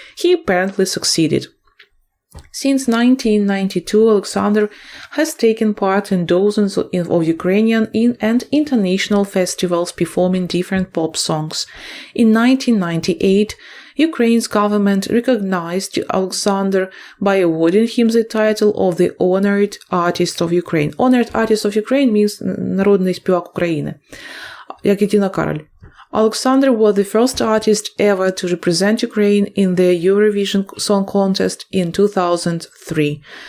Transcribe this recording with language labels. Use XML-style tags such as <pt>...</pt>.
<en>He apparently succeeded. Since 1992, Alexander has taken part in dozens of Ukrainian and international festivals performing different pop songs. In 1998, Ukraine's government recognized Alexander by awarding him the title of the Honored Artist of Ukraine. Honored Artist of Ukraine means</en> <uk>народний співак України, як і Тіна Кароль.</uk> <en>Alexander was the first artist ever to represent Ukraine in the Eurovision Song Contest in 2003.</en>